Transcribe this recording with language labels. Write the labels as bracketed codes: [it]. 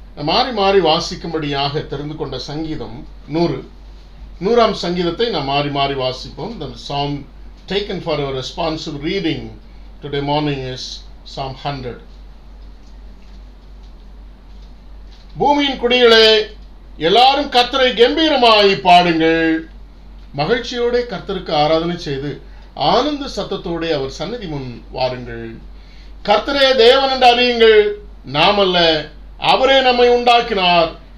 [ta] மாறி மாறி வாசிக்கும்படியாக தெரிந்து கொண்ட சங்கீதம் 100ஆம் சங்கீதத்தை நாம் மாறி மாறி வாசிப்போம். [en] The psalm taken for our responsive reading today morning is Psalm 100. [ta] பூமியின் குடிகளே, எல்லாரும் கர்த்தரை கம்பீரமாய் பாடுங்கள். மகிழ்ச்சியோட கர்த்தருக்கு ஆராதனை செய்து ஆனந்த சத்தத்தோட அவர் சன்னதி முன் வாருங்கள். கர்த்தரே தேவன் என்று அறியுங்கள். நாம் அல்ல, அவரே நம்மை உண்டாக்கினார்.